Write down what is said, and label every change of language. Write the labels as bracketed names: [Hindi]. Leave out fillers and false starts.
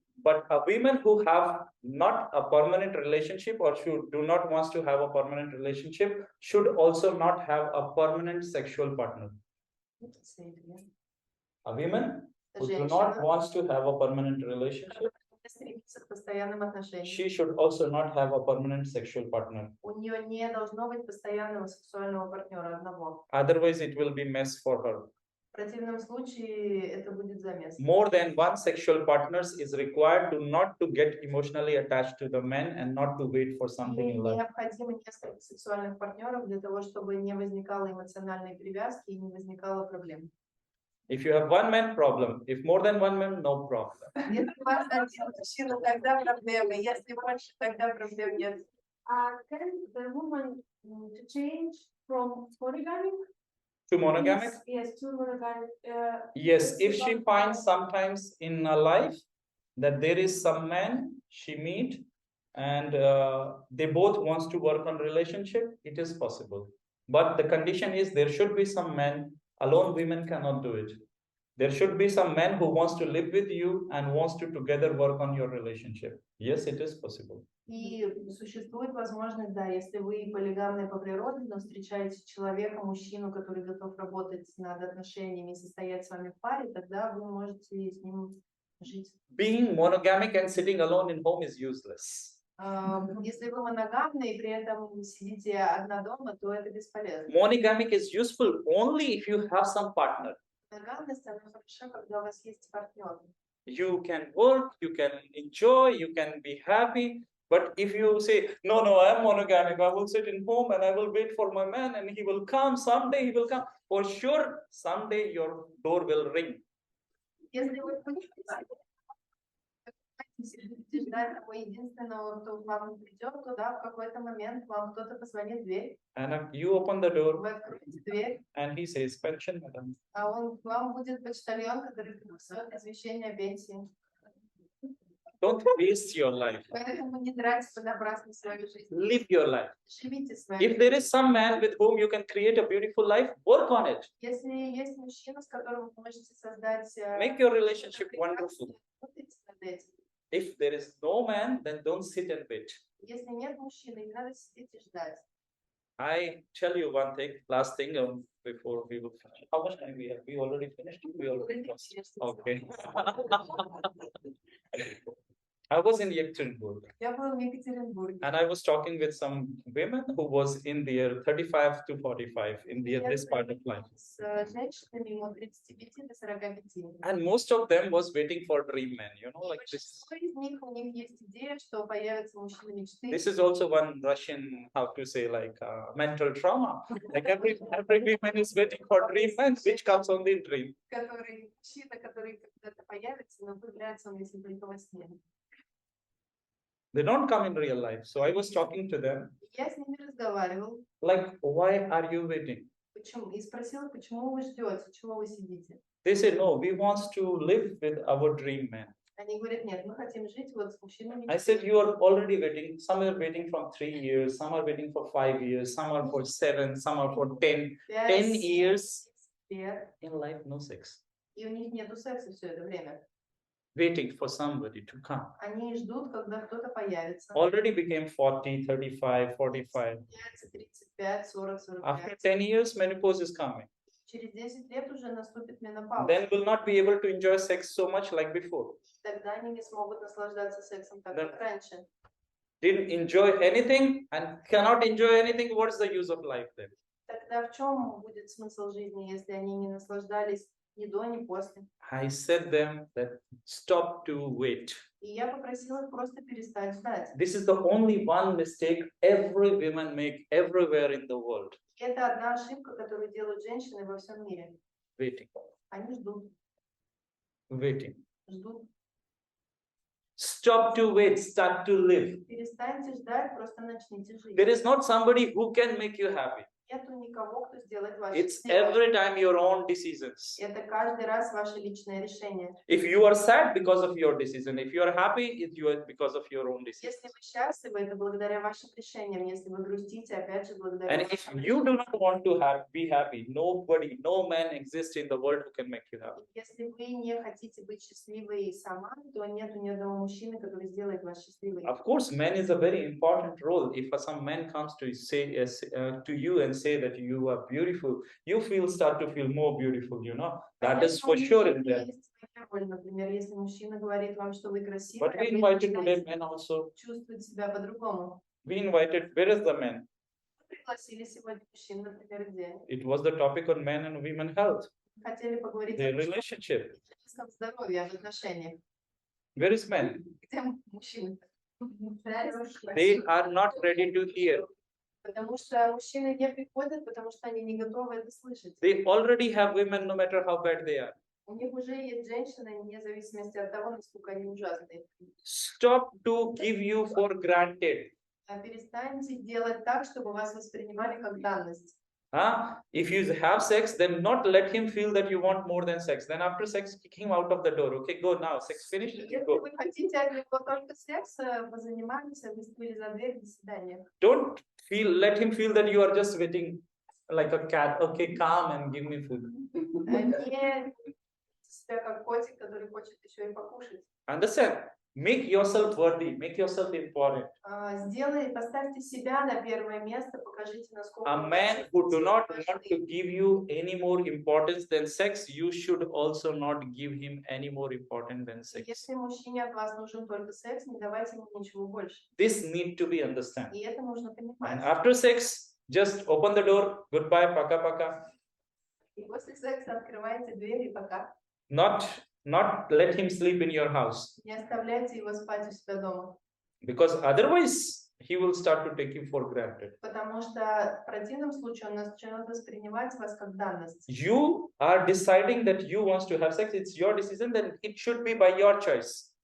[English] But women who have not a permanent relationship or do not want to have a permanent relationship should also not have a permanent sexual partner. A women who do not want to have a permanent relationship, [Russian] стремится к постоянным отношениям. [English] she should also not have a permanent sexual partner. [Russian] У нее не должно быть постоянного сексуального партнера одного. [English] Otherwise, it will be mess for her. [Russian] В противном случае это будет замес. [English] More than one sexual partners is required to not to get emotionally attached to the men and not to wait for something in life. [Russian] Необходимо несколько сексуальных партнеров для того, чтобы не возникало эмоциональной привязки и не возникало проблем. [English] If you have one man, problem. If more than one man, no problem. [Russian] Если у вас один мужчина, тогда проблемы. Если больше, тогда проблем нет. [English] Can the woman change from polygamy? To monogamic? Yes, to monogamic. Yes, if she finds sometimes in her life that there is some man she meet and they both wants to work on relationship, it is possible. But the condition is there should be some men. Alone women cannot do it. There should be some man who wants to live with you and wants to together work on your relationship. Yes, it is possible. [Russian] И существует возможность, да, если вы полигамны по природе, но встречаете человека, мужчину, который готов работать над отношениями и состоять с вами в паре, тогда вы можете с ним жить. [English] Being monogamic and sitting alone in home is useless. [Russian] Если вы моногамны и при этом сидите одна дома, то это бесполезно. [English] Monogamic is useful only if you have some partner. [Russian] Моногамность, она хороша, когда у вас есть партнер. [English] You can work, you can enjoy, you can be happy. But if you say, no, I am monogamic, I will sit in home and I will wait for my man and he will come, someday he will come. For sure, someday your door will ring. [Russian] Если вы будете ждать того единственного, кто к вам придет, то да, в какой-то момент вам кто-то позвонит в дверь. [English] And you open the door. [Russian] Вы откроете дверь. [English] And he says, pension, madam. [Russian] А он к вам будет почтальон, который принесет извещение о пенсии. [English] Don't waste your life. [Russian] Поэтому не тратьте понапрасну свою жизнь. [English] Live your life. [Russian] Живите свою [English] If [Russian] жизнь. [English] there is some man with whom you can create a beautiful life, work on it. [Russian] Если есть мужчина, с которым вы можете создать... [English] Make your relationship wonderful. [Russian] Работайте над этим. [English] If there is no man, then don't sit and wait. [Russian] Если нет мужчины, не надо сидеть и ждать. [English] I tell you one thing, last thing before we will finish. How much time we have? We already finished? We already finished. Okay. I was in Yekaterinburg. [Russian] Я был в Екатеринбурге. [English] And I was talking with some women who was in their 35 to 45 in this part of life. [Russian] С женщинами от 35 до 45. [English] And most of them was waiting for dream men, you know, like this. [Russian] Большинство из них, у них есть идея, что появится мужчина мечты. [English] This is also one Russian, how to say, like mental trauma. Like every woman is waiting for dream men, which comes only in dream. [Russian] Который мужчина, который когда-то появится, но появляется он если только во сне. [English] They don't come in real life. So I was talking to them. [Russian] Я с ними разговаривал. [English] Like, why are you waiting? [Russian] Почему? И спросила, почему вы ждете, чего вы сидите? [English] They said, no, we want to live with our dream man. [Russian] Они говорят, нет, мы хотим жить вот с мужчинами. [English] I said, you are already waiting. Some are waiting for 3 years, some are waiting for 5 years, some are for 7, some are for 10. 10 years in life, no sex. [Russian] И у них нету секса все это время. [English] Waiting for somebody to come. [Russian] Они ждут, когда кто-то появится. [English] Already became 40, 35, 45. 35, 40, 45. After 10 years, menopause is coming. [Russian] Через 10 лет уже наступит менопауза. [English] Then will not be able to enjoy sex so much like before. [Russian] Тогда они не смогут наслаждаться сексом так, как раньше. [English] Didn't enjoy anything and cannot enjoy anything. What's the use of life then? [Russian] Тогда в чем будет смысл жизни, если они не наслаждались ни до, ни после? [English] I said them that stop to wait. [Russian] И я попросила их просто перестать ждать. [English] This is the only one mistake every woman make everywhere in the world. [Russian] И это одна ошибка, которую делают женщины во всем мире. [English] Waiting. [Russian] Они ждут, [English] Waiting. [Russian] ждут. [English] Stop to wait, start to live. [Russian] Перестаньте ждать, просто начните жить. [English] There is not somebody who can make you happy. [Russian] Нету никого, кто сделает ваши [English] It's [Russian] счастливым. [English] every time your own decisions. [Russian] Это каждый раз ваше личное решение. [English] If you are sad because of your decision, if you are happy, it's because of your own decision. [Russian] Если вы счастливы, это благодаря вашим решениям. Если вы грустите, опять же благодаря [English] And if [Russian] вашим [English] you do [Russian] решениям. [English] not want to be happy, nobody, no man exists in the world who can make you happy. [Russian] Если вы не хотите быть счастливой сама, то нету ни одного мужчины, который сделает вас счастливой. [English] Of course, man is a very important role. If some man comes to say to you and say that you are beautiful, you start to feel more beautiful. You know that is for sure in there. [Russian] Например, если мужчина говорит вам, что вы красивы, [English] But we invited today men also. [Russian] чувствовать себя по-другому. [English] We invited. Where is the man? [Russian] Пригласили сегодня мужчин, например, где? [English] It was the topic on men and women health, [Russian] Хотели поговорить [English] their [Russian] о [English] relationship. [Russian] женском здоровье, о отношениях. [English] Where is men? [Russian] Где мужчины? [English] They are not ready to hear. [Russian] Потому что мужчины не приходят, потому что они не готовы это слышать. [English] They already have women, no matter how bad they are. [Russian] У них уже есть женщины, вне зависимости от того, насколько они ужасные. [English] Stop to give you for granted. [Russian] Перестаньте делать так, чтобы вас воспринимали как данность. [English] If you have sex, then not let him feel that you want more than sex. Then after sex, kick him out of the door. Okay, go now. Sex finished. [Russian] Если [English] Go. [Russian] вы хотите от него только секс, позанимаемся, выставили за дверь, до свидания. [English] Don't let him feel that you are just waiting like a cat. Okay, calm and give me food. [Russian] Не себя как котик, который хочет еще и покушать. [English] Understand? Make yourself worthy. Make yourself important. [Russian] Поставьте себя на первое место, покажите, насколько. [English] A man who do not want to give you any more importance than sex, you should also not give him any more importance than sex. [Russian] Если мужчине от вас нужен только секс, не давайте ему ничего больше. [English] This need to be understood. [Russian] И это нужно понимать. [English] And after sex, just open the door. Goodbye, [Russian] paka paka. И после секса открывайте дверь и пока. [English] Not let him sleep in your house. [Russian] Не оставляйте его спать у себя дома. [English] Because otherwise, he will start to take you for granted. [Russian] Потому что в противном случае он начнет воспринимать вас как данность. [English] You are deciding that you want to have sex. It's your decision. Then it should be by your choice.